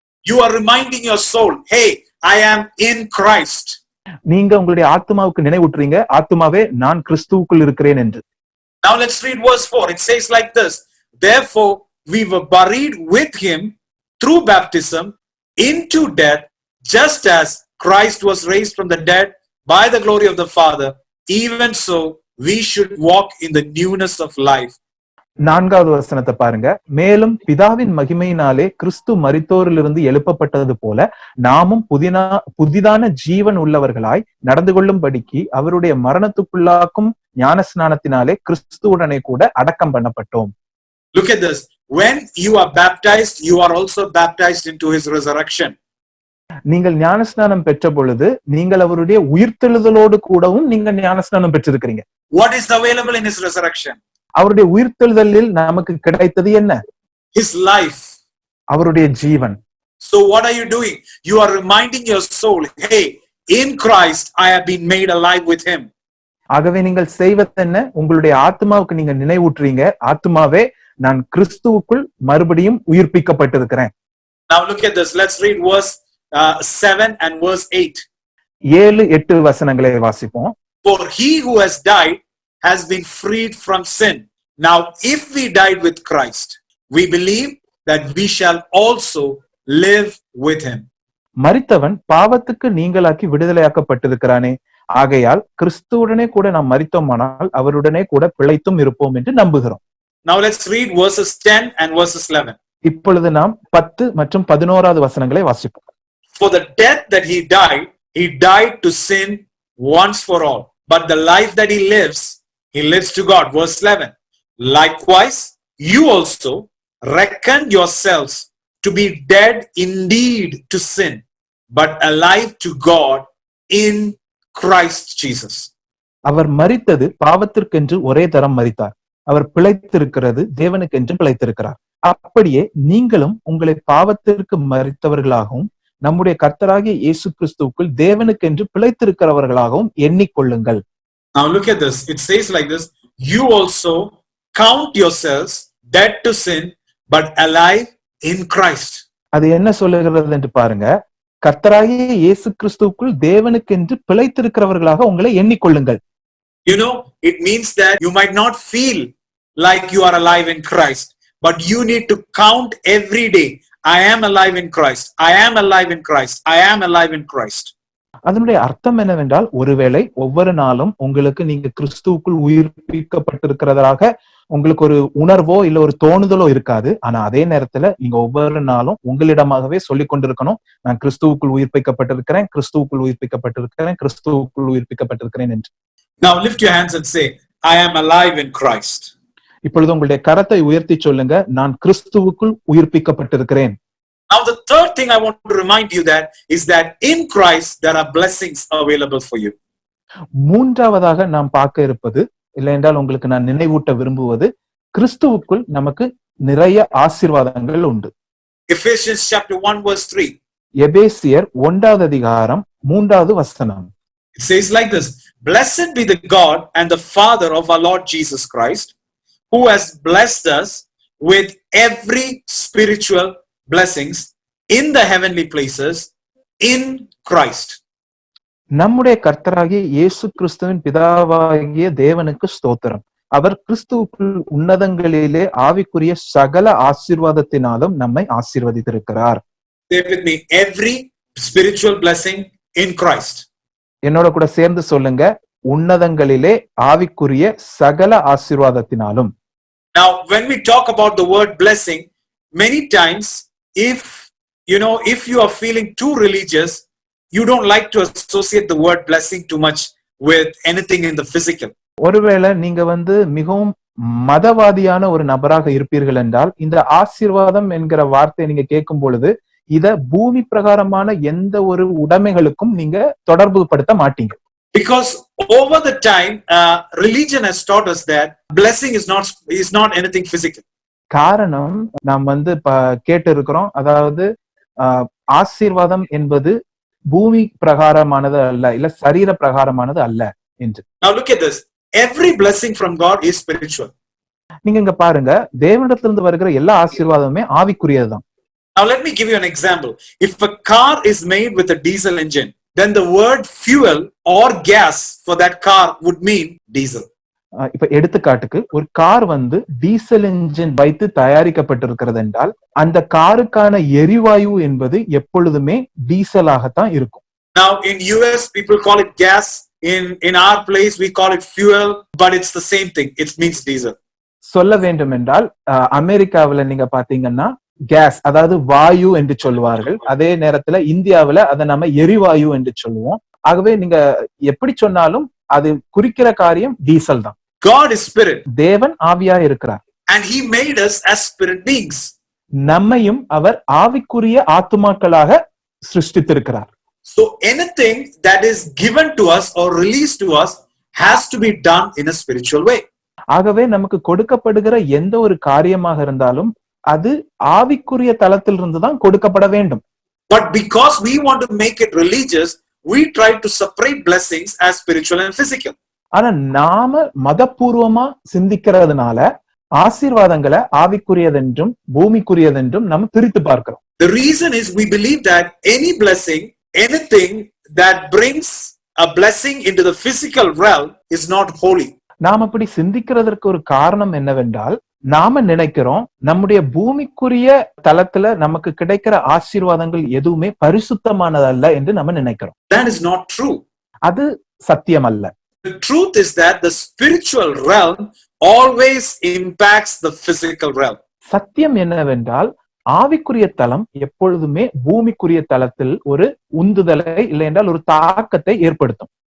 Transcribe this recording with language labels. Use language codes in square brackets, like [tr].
[en] You are reminding your soul, hey, I am in Christ. [ta] நீங்க உங்களுடைய ஆத்மாவுக்கு நினைவூட்டுறீங்க, ஆத்மாவே நான் கிறிஸ்துவுக்குள் இருக்கிறேன் என்று. [en] Now let's read verse 4. It says like this, therefore we were buried with him through baptism into death, just as Christ was raised from the dead by the glory of the Father, even so we should walk in the newness of life. [ta] 4வது வசனத்தை பாருங்க. மேலும் பிதாவின் மகிமையினாலே கிறிஸ்து மரித்தோரிலிருந்து எழுப்பப்பட்டது போல நாமும் புதிதான ஜீவன் உள்ளவர்களாய் நடந்து கொள்ளும்படிக்கு அவருடைய மரணத்துக்குள்ளாக்கும் ஞானஸ்நானத்தினாலே கிறிஸ்துவுடனே கூட அடக்கம் பண்ணப்பட்டோம். [en] Look at this. When you are baptized, you are also baptized into his resurrection. [ta] நீங்கள் ஞானஸ்நானம் பெற்ற பொழுது நீங்கள் அவருடைய உயிர்த்தெழுதலோடு கூடவும் நீங்க ஞானஸ்நானம் பெற்றிருக்கிறீங்க. [en] What is available in his resurrection? [ta] அவருடைய உயிர்த்தெழுதலில் நமக்கு கிடைத்தது என்ன? [en] His life. [ta] அவருடைய ஜீவன். [en] So what are you doing? You are reminding your soul, hey, in Christ I have been made alive with him. [ta] ஆகவே நீங்கள் செய்வது என்ன? உங்களுடைய ஆத்மாவுக்கு நீங்க நினைவூட்டுறீங்க, ஆத்மாவே நான் கிறிஸ்துவுக்குள் மறுபடியும் உயிர்ப்பிக்கப்பட்டிருக்கிறேன். [en] Now look at this. Let's read verse 7 and verse 8. [ta] 7-8 வசனங்களை வாசிப்போம். [en] For he who has died has been freed from sin. Now if we died with Christ, we believe that we shall also live with him. [ta] மரித்தவன் பாவத்துக்கு நீங்களாக்கி விடுதலையாக்கப்பட்டிருக்கிறானே, ஆகையால் கிறிஸ்துவுடனே கூட நாம் மரித்தோமானால் அவருடனே கூட பிழைத்தும் இருப்போம் என்று நம்புகிறோம். [en] Now let's read verses 10 and verses 11. [ta] இப்பொழுது நாம் 10 மற்றும் 11வது வசனங்களை வாசிப்போம். [en] For the death that he died to sin once for all. But the life that he lives to God. Verse 11. Likewise, you also reckon yourselves to be dead indeed to sin, but alive to God in Christ Jesus. [ta] அவர் மரித்தது பாவத்திற்கென்று ஒரே தரம் மரித்தார், அவர் பிழைத்திருக்கிறது தேவனுக்கென்று பிழைத்திருக்கிறார். அப்படியே நீங்களும் உங்களை பாவத்திற்கு மரித்தவர்களாகவும் நம்முடைய கர்த்தராகிய இயேசு கிறிஸ்துவுக்குள் தேவனுக்கென்று பிழைத்திருக்கிறவர்களாகவும் எண்ணிக்கொள்ளுங்கள். [en] Now look at this. It says like this, you also count yourselves dead to sin, but alive in Christ. [ta] அது என்ன சொல்லுகிறது என்று பாருங்க. கர்த்தராகிய இயேசு கிறிஸ்துவுக்குள் தேவனுக்கென்று பிழைத்திருக்கிறவர்களாக உங்களை எண்ணிக்கொள்ளுங்கள். [en] It means that you might not feel like you are alive in Christ, but you need to count every day. I am alive in Christ. I am alive in Christ. I am alive in Christ. [ta] அதனுடைய அர்த்தம் என்னவென்றால், ஒருவேளை ஒவ்வொரு நாளும் உங்களுக்கு நீங்க கிறிஸ்துவுக்குள் உயிர்ப்பிக்கப்பட்டிருக்கிறதாக உங்களுக்கு ஒரு உணர்வோ இல்ல ஒரு தோணுதலோ இருக்காது. ஆனா அதே நேரத்துல நீங்க ஒவ்வொரு நாளும் உங்களிடமாகவே சொல்லிக் கொண்டிருக்கணும், நான் கிறிஸ்துவுக்குள் உயிர்ப்பிக்கப்பட்டிருக்கிறேன், கிறிஸ்துவுக்குள் உயிர்ப்பிக்கப்பட்டிருக்கிறேன், கிறிஸ்துவுக்குள் உயிர்ப்பிக்கப்பட்டிருக்கிறேன் என்று. [en] Now lift your hands and say, I am alive in Christ. [ta] இப்பொழுது உங்களுடைய கரத்தை உயர்த்தி சொல்லுங்க, நான் கிறிஸ்துவுக்குள் உயிர்ப்பிக்கப்பட்டிருக்கிறேன். [en] Now, the third thing I want to remind you that is that in Christ there are blessings available for you. [ta] மூன்றாவதாக நாம் பார்க்க இருப்பது, இல்லை என்றால் உங்களுக்கு நான் நினைவூட்ட விரும்புவது, கிறிஸ்துவுக்குள் நமக்கு நிறைய ஆசீர்வாதங்கள் உண்டு. [en] Ephesians chapter 1 verse 3. [ta] எபேசியர் 1வது அதிகாரம் 3வது வசனம். [en] It says like this: Blessed be the God and the Father of our Lord Jesus Christ, who has blessed us with every spiritual blessings in the heavenly places in Christ. [ta] நம்முடைய கர்த்தராகிய இயேசு கிறிஸ்துவின் பிதாவாகிய தேவனுக்கு ஸ்தோத்திரம். அவர் கிறிஸ்துவுக்குள் உன்னதங்களிலே ஆவிக்குரிய சகல ஆசீர்வாதத்தினாலும் நம்மை ஆசீர்வதித்திருக்கிறார். [en] Say with me: every spiritual blessing in Christ. [ta] என்னோட கூட சேர்ந்து சொல்லுங்க, உன்னதங்களிலே ஆவிக்குரிய சகல ஆசீர்வாதத்தினாலும். [en] Now, when we talk about the word blessing, many times, if you are feeling too religious, you don't like to associate the word blessing too much with anything in the physical. [ta] ஒருவேளை நீங்க மிகவும் மதவாதியான ஒரு நபராக இருப்பீர்கள் என்றால், இந்த ஆசீர்வாதம் என்கிற வார்த்தையை நீங்க கேட்கும் பொழுது இத பூமி பிரகாரமான எந்த ஒரு உடைமைகளுக்கும் நீங்க தொடர்பு படுத்த மாட்டீங்க. [en] Because over the time, religion has taught us that blessing is not anything physical. [ta] காரணம் நாம் கேட்டு இருக்கிறோம், அதாவது ஆசீர்வாதம் என்பது பூமி பிரகாரமானது அல்ல, இல்ல சரீர பிரகாரமானது அல்ல என்று. [en] Now look at this: every blessing from God is spiritual. [ta] நீங்க இங்க பாருங்க, தேவனிடத்திலிருந்து வருகிற எல்லா ஆசீர்வாதமுமே ஆவிக்குரியதுதான். [en] Now let me give you an example. If a car is made with a diesel engine, then the word fuel or gas for that car would mean diesel. [ta] இப்ப எடுத்துக்காட்டுக்கு, ஒரு car diesel engine வைத்து தயாரிக்கப்பட்டிருக்கிறது என்றால், அந்த காருக்கான எரிவாயு என்பது எப்பொழுதுமே டீசலாகத்தான் இருக்கும். [en] Now in US people call it gas, in our place we call it fuel, but it's the same thing. It means diesel. [ta] சொல்ல வேண்டும் என்றால், அமெரிக்காவில் நீங்க பாத்தீங்கன்னா கேஸ், அதாவது வாயு என்று சொல்லுவார்கள். அதே நேரத்துல இந்தியாவில அதை நம்ம எரிவாயு என்று சொல்லுவோம். ஆகவே நீங்க எப்படி சொன்னாலும் அது குறிக்கிற காரியம் டீசல் தான். [en] God is spirit. [ta] தேவன் ஆவியா இருக்கிறார். [en] And he made us as spirit beings. [ta] நம்மையும் அவர் ஆவிக்குரிய ஆத்துமாக்களாக சிருஷ்டித்திருக்கிறார். [en] So anything that is given to us or released to us has to be done in a spiritual way. [ta] ஆகவே நமக்கு கொடுக்கப்படுகிற எந்த ஒரு காரியமாக இருந்தாலும் அது ஆவிக்குரிய தளத்திலிருந்து தான் கொடுக்கப்பட வேண்டும். [en] But because we want to make it religious, we try to separate blessings as spiritual and physical. [ta] ஆனா நாம மதபூர்வமா சிந்திக்கிறதுனால ஆசீர்வாதங்களை ஆவிக்குரியதென்றும் பூமிக்குரியதென்றும் நம்ம பிரித்து பார்க்கிறோம். [en] The reason is we believe that any blessing, anything that brings a blessing into the physical realm is not holy. [ta] நாம் அப்படி சிந்திக்கிறதற்கு ஒரு காரணம் என்னவென்றால், நாம நினைக்கிறோம் நம்முடைய பூமிக்குரிய தளத்துல நமக்கு கிடைக்கிற ஆசீர்வாதங்கள் எதுவுமே பரிசுத்தமானதல்ல என்று நம்ம நினைக்கிறோம். [en] That is not true. [ta] அது சத்தியம் அல்ல. [en] The truth is that the spiritual realm always impacts the physical realm. [ta] சத்தியம் என்னவென்றால், ஆவிக்குரிய தளம் எப்பொழுதுமே பூமிக்குரிய தளத்தில் ஒரு உந்துதலை இல்லை என்றால் ஒரு தாக்கத்தை ஏற்படுத்தும்.